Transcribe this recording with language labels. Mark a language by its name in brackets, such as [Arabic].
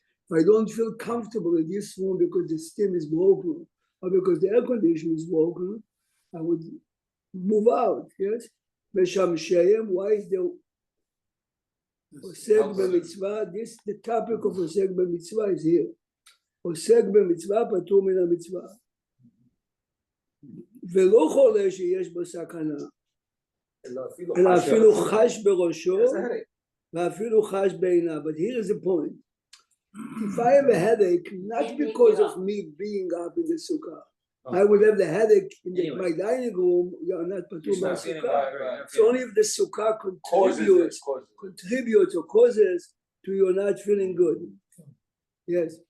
[English] If I don't feel comfortable in this room because the steam is broken or because the air conditioner is broken, I would move out, yes? Meshamsheim, why is the Osek b'mitzvah? This, the topic of Osek b'mitzvah is here. [Hebrew] Osek b'mitzvah patur min hamitzvah. ולא חולה שיש בו סכנה, אלא אפילו חש בראשו, ואפילו חש בעיניו. [English] But here is the point. If I have a headache, not because of me being up in the sukkah, I would have the headache in my dining room, you're not [Hebrew] patur min sukkah. [English] It's only if the sukkah contributes or causes to you not feeling good. Yes.